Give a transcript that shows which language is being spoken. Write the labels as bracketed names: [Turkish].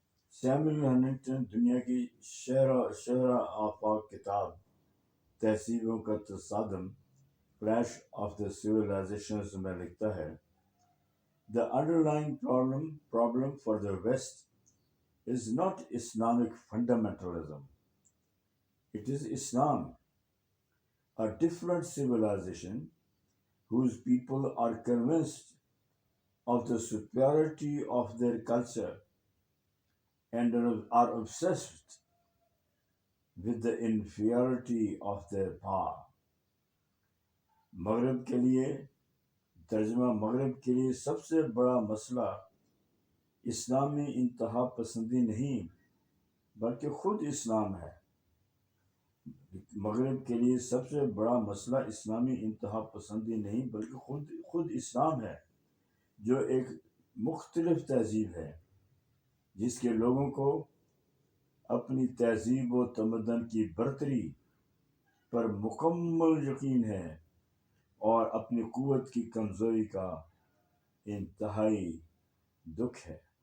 [Urdu] Samuel Huntington دنیا کی شرح آفاق کتاب تہذیبوں کا تصادم، کلیش آف دا سویلائزیشنز میں لکھتا ہے، [English] The underlying problem for the West is not Islamic fundamentalism. It is Islam, a different civilization whose people are convinced of the superiority of their culture and are obsessed with the inferiority of their power. [Urdu] مغرب کے لیے ترجمہ، مغرب کے لیے سب سے بڑا مسئلہ اسلامی انتہا پسندی نہیں بلکہ خود اسلام ہے۔ مغرب کے لیے سب سے بڑا مسئلہ اسلامی انتہا پسندی نہیں بلکہ خود اسلام ہے، جو ایک مختلف تہذیب ہے جس کے لوگوں کو اپنی تہذیب و تمدن کی برتری پر مکمل یقین ہے اور اپنی قوت کی کمزوری کا انتہائی دکھ ہے۔